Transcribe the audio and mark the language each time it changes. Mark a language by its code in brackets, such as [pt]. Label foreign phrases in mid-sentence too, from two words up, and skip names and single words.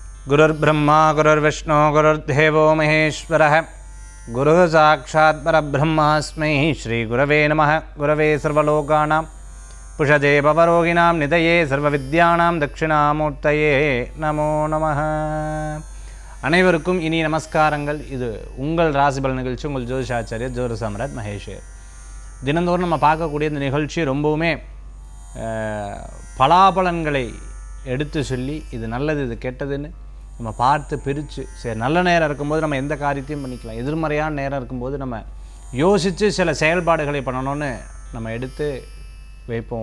[sa] गुरुर्ब्रह्मा गुरुर्विष्णु गुरुर्देवो महेश्वरः गुरुः साक्षात् परब्रह्मास्मै श्रीगुरवे नमः। गुरवे सर्वलोकानां पुषजे भवरोगिणां निधये सर्वविद्यानां दक्षिणामूर्तये नमो நமः. [ta] அனைவருக்கும் இனி நமஸ்காரங்கள். இது உங்கள் ராசிபல் நிகழ்ச்சி. உங்கள் ஜோதிஷாச்சாரியர் ஜோதிட சாம்ராட் மகேஷர். தினந்தோறும் நம்ம பார்க்கக்கூடிய இந்த நிகழ்ச்சி ரொம்பவுமே பலாபலன்களை எடுத்து சொல்லி இது நல்லது இது கெட்டதுன்னு நம்ம பார்த்து பிரித்து, சரி நல்ல நேரம் இருக்கும்போது நம்ம எந்த காரியத்தையும் பண்ணிக்கலாம், எதிர்மறையான நேரம் இருக்கும்போது நம்ம யோசித்து சில செயல்பாடுகளை பண்ணணும்னு நம்ம எடுத்து வைப்போம்.